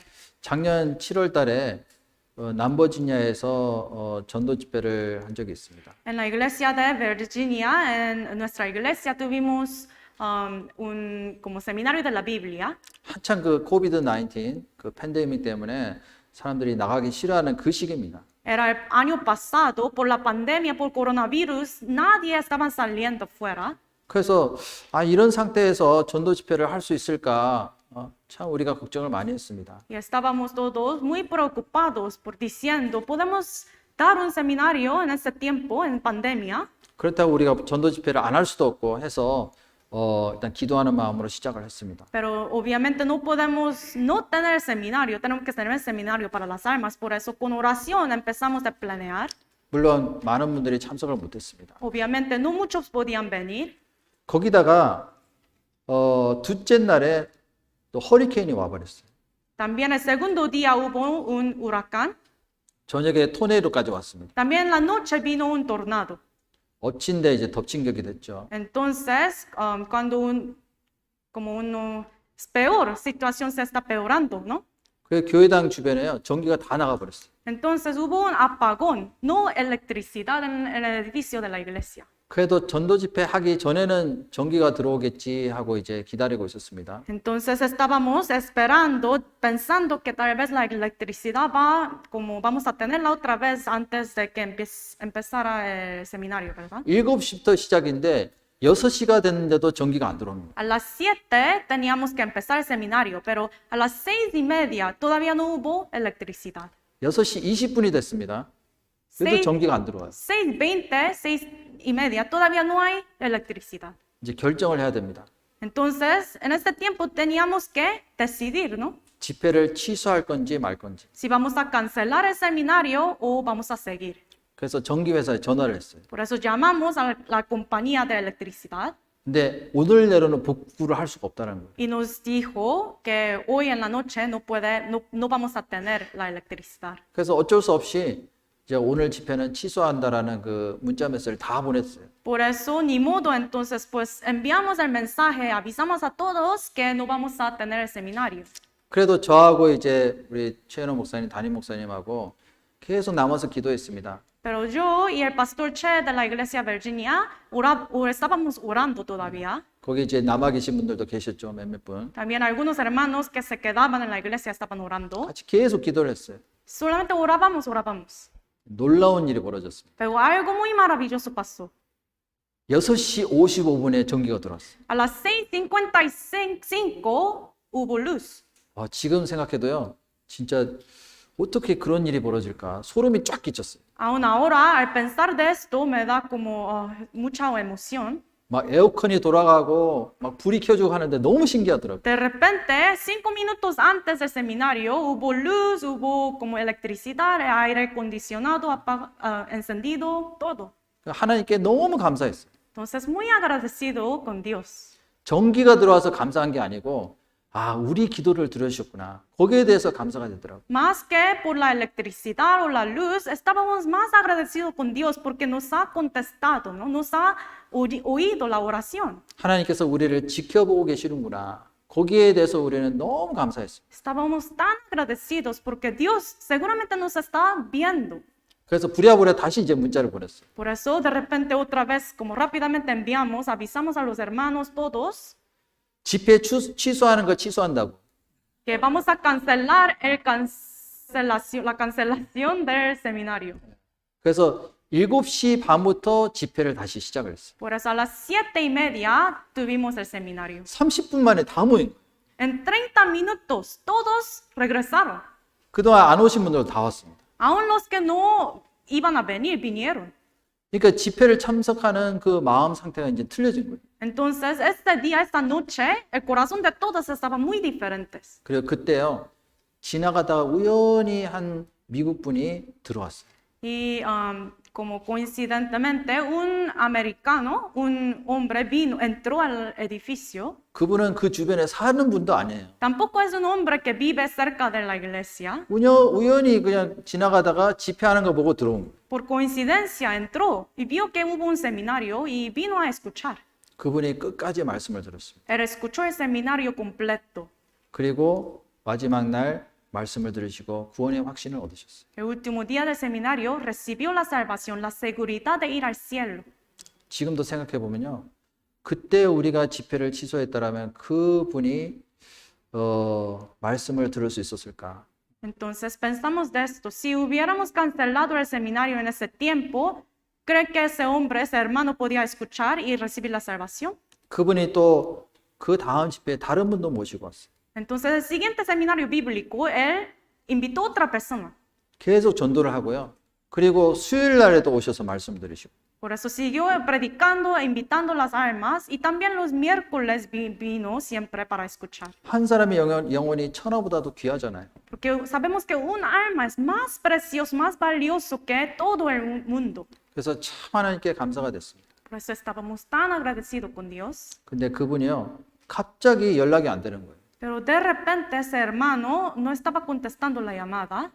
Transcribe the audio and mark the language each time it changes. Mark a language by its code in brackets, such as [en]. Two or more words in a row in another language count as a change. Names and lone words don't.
[ko] 작년 7월 달에 남버지니아에서 전도 집회를 한 적이 있습니다. [es] En la iglesia de Virginia, en nuestra iglesia tuvimos un como seminario de la Biblia. [ko] 한창 그 코비드 19 그 팬데믹 때문에 사람들이 나가기 싫어하는 그 시기입니다. [es] Era el año pasado, por la pandemia, por coronavirus, nadie estaba saliendo fuera. [ko] 그래서 이런 상태에서 전도 집회를 할 수 있을까 참 우리가 걱정을 많이 했습니다. [es] Y estábamos todos muy preocupados por diciendo, ¿podemos dar un seminario en ese tiempo, en pandemia? [ko] 그렇다고 우리가 전도 집회를 안 할 수도 없고 해서 일단 기도하는 마음으로 시작을 했습니다. [es] Pero obviamente no podemos no tener seminario, tenemos que tener seminario para las almas, por eso con oración empezamos a planear. [ko] 물론 많은 분들이 참석을 못했습니다. [es] Obviamente no muchos podían venir. [ko] 거기다가 둘째 날에 또 허리케인이 와버렸어요. [es] También el segundo día hubo un huracán. [ko] 저녁에 토네이도까지 왔습니다. [es] También en la noche vino un tornado. [ko] 엎친데 이제 덮친 격이 됐죠. [es] Entonces, cuando es peor, situación se está peorando, ¿no? [ko] 그 교회당 주변에요 전기가 다 나가버렸어요. [es] Entonces hubo un apagón, no electricidad en el edificio de la iglesia. [ko] 그래도 전도 집회 하기 전에는 전기가 들어오겠지 하고 이제 기다리고 있었습니다. [es] Entonces estábamos esperando, pensando que tal vez la electricidad vamos a tenerla otra vez antes de que empezara el seminario, ¿verdad? [ko] 7시부터 시작인데 6시가 됐는데도 전기가 안 들어옵니다. [es] A las 7 teníamos que empezar el seminario, pero a las 6:30 todavía no hubo electricidad. [ko] 6시 20분이 됐습니다. 그래도 전기가 안 들어와요. [es] 6:20, 6:30, todavía no hay electricidad. [ko] 이제 결정을 해야 됩니다. [es] Entonces, en este tiempo teníamos que decidir, ¿no? [ko] 집회를 취소할 건지 말 건지. [es] Si vamos a cancelar el seminario o vamos a seguir. [ko] 그래서 전기회사에 전화를 했어요. [es] Por eso llamamos a la compañía de electricidad [ko] 근데 오늘 내로는 복구를 할 수가 없다는 거예요. [es] y nos dijo que hoy en la noche no vamos a tener la electricidad. [ko] 그래서 어쩔 수 없이 이제 오늘 집회는 취소한다라는 그 문자 메시지를 다 보냈어요. [es] Por eso, ni modo, entonces, pues enviamos el mensaje, avisamos a todos que no vamos a tener el seminario. [ko] 그래도 저하고 이제 우리 최현호 목사님, 담임 목사님하고 계속 남아서 기도했습니다. [es] Pero yo y el pastor Che de la iglesia Virginia estábamos orando todavía. [ko] 거기 이제 남아 계신 분들도 계셨죠, 몇몇 분. [es] También algunos hermanos que se quedaban en la iglesia estaban orando. [ko] 같이 계속 기도를 했어요. [es] Solamente orábamos. [ko] 놀라운 일이 벌어졌습니다. [es] Pero algo muy maravilloso pasó. [ko] 6시 55분에 전기가 들어왔어요. [es] A las 6:55 hubo luz. [ko] 지금 생각해도요, 진짜 어떻게 그런 일이 벌어질까? 소름이 쫙 끼쳤어요. [es] Aún ahora, al pensar de esto, me da como mucha emoción. [ko] 막 에어컨이 돌아가고 막 불이 켜지고 하는데 너무 신기하더라고요. [es] De repente, 5 minutos antes del seminario, hubo luz, hubo como electricidad, aire acondicionado encendido, todo. [ko] 하나님께 너무 감사했어요. [es] Entonces, muy agradecido con Dios. [ko] 전기가 들어와서 감사한 게 아니고 아, 우리 기도를 들으셨구나. 거기에 대해서 감사가 되더라고요. [es] Más que por la electricidad o la luz, estábamos más agradecidos con Dios porque nos ha contestado, ¿no? Nos ha oído la oración. [ko] 하나님께서 우리를 지켜보고 계시는구나. 거기에 대해서 우리는 너무 감사했어요. [es] Estábamos tan agradecidos porque Dios seguramente nos está viendo. [ko] 그래서 부랴부랴 다시 이제 문자를 보냈어요. [es] Por eso de repente otra vez, como rápidamente enviamos, avisamos a los hermanos todos [ko] 집회 취소하는 거 취소한다고. [es] que vamos a cancelar la cancelación del seminario. [ko] 그래서 7시 반부터 집회를 다시 시작을 했어요. [es] Por eso a las 7:30 tuvimos el seminario. [ko] 30분 만에 다 모인 거예요. [es] En 30 minutos todos regresaron. [ko] 그동안 안 오신 분들도 다 왔습니다. [es] Aún los que no iban a venir, vinieron. [ko] 그러니까 집회를 참석하는 그 마음 상태가 이제 틀려진 거예요. [es] Entonces, este día, esta noche, el corazón de todos estaba muy diferentes. [ko] 그리고 그때요, 지나가다가 우연히 한 미국 분이 들어왔어요. [es] Y como coincidentemente, un americano, un hombre entró al edificio. [ko] 그분은 그 주변에 사는 분도 아니에요. [es] Tampoco es un hombre que vive cerca de la iglesia. [ko] 우연히 그냥 지나가다가 집회하는 거 보고 들어온 거예요. [es] Por coincidencia entró y vio que hubo un seminario y vino a escuchar. [ko] 그분이 끝까지 말씀을 들었습니다. [es] Él escuchó el seminario completo. [ko] 그리고 마지막 날 말씀을 들으시고 구원의 확신을 얻으셨어요. [es] El último día del seminario recibió la salvación, la seguridad de ir al cielo. [ko] 지금도 생각해 보면요, 그때 우리가 집회를 취소했다라면 그분이 말씀을 들을 수 있었을까? [es] Entonces pensamos de esto, si hubiéramos cancelado el seminario en ese tiempo, ¿cree que ese hombre, ese hermano podía escuchar y recibir la salvación? [ko] 그분이 또 그 다음 집회에 다른 분도 모시고 왔어요. [es] Entonces el siguiente seminario bíblico, él invitó a otra persona. [ko] 계속 전도를 하고요. 그리고 수요일 날에도 오셔서 말씀 들으시고. [es] Por eso siguió predicando e invitando las almas y también los miércoles vino siempre para escuchar. [ko] 한 사람의 영혼이 천하보다도 귀하잖아요. [es] Porque sabemos que un alma es más precioso, más valioso que todo el mundo. [ko] 그래서 참 하나님께 감사가 됐습니다. [es] Por eso estábamos tan agradecidos con Dios. [ko] 근데 그분이요, 갑자기 연락이 안 되는 거예요. [es] Pero de repente ese hermano no estaba contestando la llamada.